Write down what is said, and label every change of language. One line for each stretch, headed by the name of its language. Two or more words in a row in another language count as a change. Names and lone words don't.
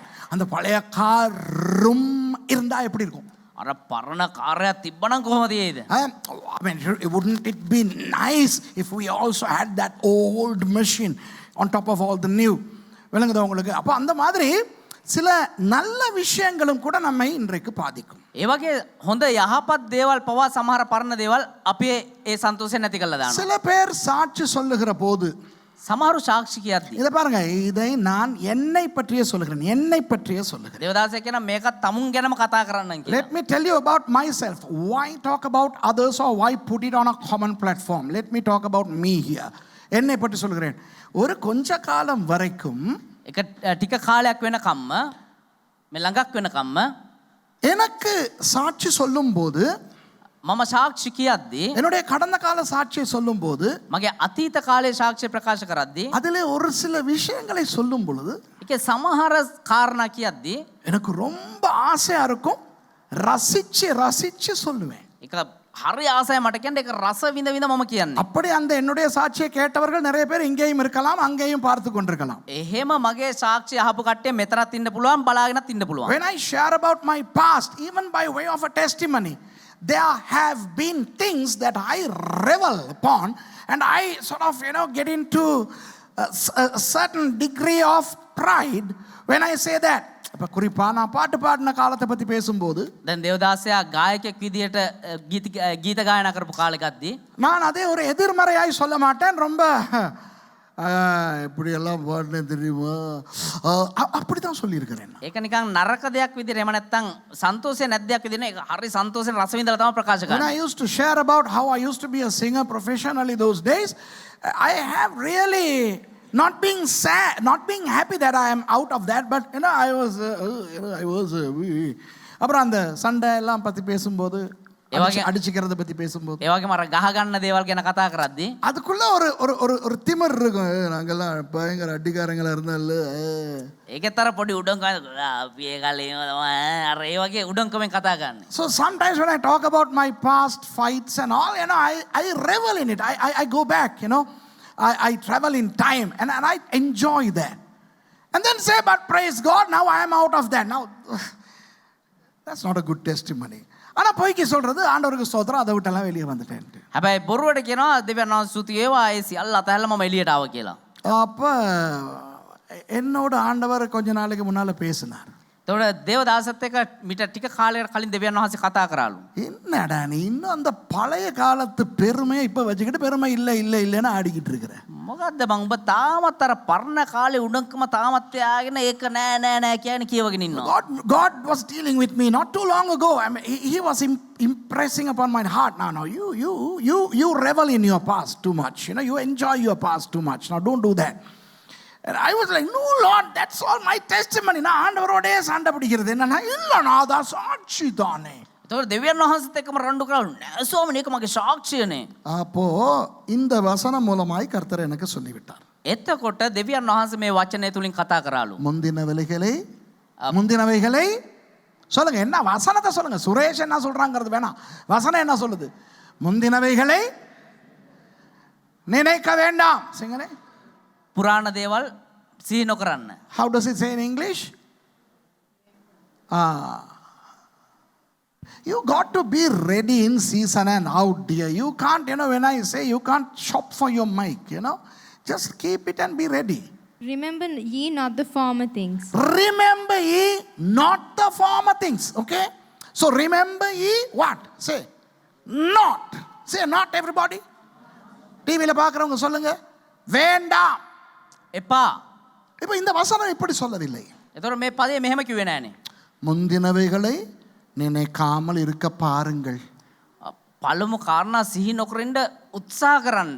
Tamil: அந்த பழைய காரும் இருந்தா எப்படி இருக்கும்?
Sinhala: අර පරණ කාර්යයක් තිබ්බනම් කොහොමද ඒද?
English: I mean, wouldn't it be nice if we also had that old machine on top of all the new?
Tamil: விளங்குதா உங்களுக்கு? அப்போ அந்த மாதிரி சில நல்ல விஷயங்களும் கூட நம்மை இன்றைக்கு பாதிக்கும்.
Sinhala: ඒ වගේ හොඳ යහපත් දේවල් පවා සමහර පරණ දේවල් අපේ ඒ සන්තෝෂය නැති කරලා දානවා.
Tamil: சில பேர் சாட்சி சொல்லுகிற போது
Sinhala: සමහරු සාක්ෂි කියද්දී
Tamil: இதை பாருங்க, இதை நான் என்னை பற்றியே சொல்லுகிறேன், என்னை பற்றியே சொல்லுகிறேன்.
Sinhala: දේවදාසය කියන මේකත් තමුන් ගැනම කතා කරන්න කියලා.
English: Let me tell you about myself. Why talk about others or why put it on a common platform? Let me talk about me here.
Tamil: என்னை பற்றி சொல்லுகிறேன். ஒரு கொஞ்ச காலம் வரைக்கும்
Sinhala: එක ටික කාලයක් වෙනකම්ම මේ ළඟක් වෙනකම්ම
Tamil: எனக்கு சாட்சி சொல்லும் போது,
Sinhala: මම සාක්ෂි කියද්දී
Tamil: என்னுடைய கடந்த கால சாட்சியை சொல்லும் போது,
Sinhala: මගේ අතීත කාලේ සාක්ෂි ප්‍රකාශ කරද්දී
Tamil: அதிலே ஒரு சில விஷயங்களை சொல்லும் பொழுது
Sinhala: ඒකේ සමහර කාරණා කියද්දී
Tamil: எனக்கு ரொம்ப ஆசையா இருக்கும். ரசிச்சு ரசிச்சு சொல்லுவேன்.
Sinhala: ඒක හරි ආසයි මට කියන්න ඒක රස විඳ විඳ මම කියන්නේ.
Tamil: அப்படி அந்த என்னுடைய சாட்சியை கேட்டவர்கள் நிறைய பேர் இங்கேயும் இருக்கலாம், அங்கேயும் பார்த்து கொண்டிருக்கலாம்.
Sinhala: එහෙම මගේ සාක්ෂි අහපු කට්ටිය මෙතනත් ඉන්න පුළුවන්, බලාගෙනත් ඉන්න පුළුවන්.
English: When I share about my past, even by way of a testimony, there have been things that I revel upon, and I sort of get into a certain degree of pride when I say that.
Tamil: அப்ப குறிப்பா நான் பாட்டு பாடின காலத்தை பத்தி பேசும்போது,
Sinhala: දැන් දේවදාසයා ගායකයෙක් විදියට ගීත ගායනා කරපු කාලෙකදී
Tamil: நான் அதே ஒரு எதிர்மறையாய் சொல்ல மாட்டேன். ரொம்ப இப்படி எல்லாம் பாடினேன் தெரியுமா, அப்படித்தான் சொல்லியிருக்கிறேன்.
Sinhala: ඒක නිකන් නරක දෙයක් විදියට එහෙම නැත්නම් සන්තෝෂය නැති දෙයක් විදියට ඒක හරි සන්තෝෂෙන් රස විඳලා තමයි ප්‍රකාශ
English: When
Sinhala: කරන්නේ.
English: I used to share about how I used to be a singer professionally those days, I have really not being sad, not being happy that I am out of that, but I was
Tamil: அப்புறம் அந்த சண்டை எல்லாம் பத்தி பேசும்போது, அடிச்சுக்கிறத பத்தி பேசும்போது,
Sinhala: ඒ වගේම අර ගහ ගන්න දේවල් ගැන කතා කරද්දී
Tamil: அதுக்குள்ள ஒரு திமிர் இருக்கும். நாங்கெல்லாம் பயங்கர அடிக்காரங்களா இருந்தால
Sinhala: ඒකෙත් අර පොඩි උඩංකම අපි ඒ කාලේ අර ඒ වගේ උඩංකමෙන් කතා කරන්නේ.
English: So sometimes when I talk about my past fights and all, I revel in it. I go back, I travel in time and I enjoy that. And then say, but praise God, now I am out of that. Now, that's not a good testimony.
Tamil: ஆனா பொய்க்கு சொல்றது ஆண்டவருக்கு ஸ்தோத்திரம், அதை விட்டெல்லாம் வெளியே வந்துட்டேன்ட்டு.
Sinhala: හැබැයි බොරුවට කියනවා දෙවියන් වහන්සේ ස්තුති වේවා ඒ සියල්ල අතහැරලා මම එළියට ආවා කියලා.
Tamil: அப்ப என்னோட ஆண்டவர் கொஞ்ச நாளைக்கு முன்னால பேசினார்.
Sinhala: එතකොට දේවදාසත් එක්ක මිට ටික කාලයකට කලින් දෙවියන් වහන්සේ කතා කරාලු.
Tamil: என்னடா நீ இன்னும் அந்த பழைய காலத்து பெருமையை இப்ப வச்சுக்கிட்டு பெருமை இல்லை இல்லை இல்லைன்னு ஆடிக்கிட்டு இருக்கிற.
Sinhala: මොකද්ද මං උඹ තාමත් අර පරණ කාලේ උඩඟකම තාමත් යාගෙන ඒක නෑ නෑ නෑ කියන කියවගෙන ඉන්නවා.
English: God was dealing with me not too long ago. I mean, he was impressing upon my heart. Now you revel in your past too much. You know, you enjoy your past too much. Now don't do that. And I was like, no Lord, that's all my testimony.
Tamil: நான் ஆண்டவரோடே சண்டை பிடிக்கிறது என்னன்னா, இல்ல நான் அதான் சாட்சி தானே.
Sinhala: එතකොට දෙවියන් වහන්සේත් එක්කම රණ්ඩු කරාලු. නෑ ස්වාමීනි ඒක මගේ සාක්ෂියනේ.
Tamil: அப்போ இந்த வசனம் மூலமாய் கர்த்தர் எனக்கு சொல்லிவிட்டார்.
Sinhala: එතකොට දෙවියන් වහන්සේ මේ වචනය තුලින් කතා කරාලු.
Tamil: முந்தினவைகளை சொல்லுங்க. என்ன வசனத்தை சொல்லுங்க. சுரேஷ் என்ன சொல்றாங்கிறது வேணாம். வசனம் என்ன சொல்லுது? முந்தினவைகளை நினைக்க வேண்டாம். சிங்கனே.
Sinhala: පුරාණ දේවල් සිහි නොකරන්න.
English: How does it say in English? You got to be ready in season and out, dear. You can't, when I say you can't shop for your mic, just keep it and be ready. Remember ye not the former things. Remember ye not the former things. Okay? So remember ye what? Say not. Say not, everybody.
Tamil: டிவியில பார்க்குறவங்க சொல்லுங்க வேண்டாம்.
Sinhala: එපා.
Tamil: இப்போ இந்த வசனம் இப்படி சொல்லவில்லை.
Sinhala: එතකොට මේ පදේ මෙහෙම කිව්වේ නෑනේ.
Tamil: முந்தினவைகளை நினைக்காமல் இருக்க பாருங்கள்.
Sinhala: පළමු කාරණා සිහි නොකරින්න උත්සාහ කරන්න.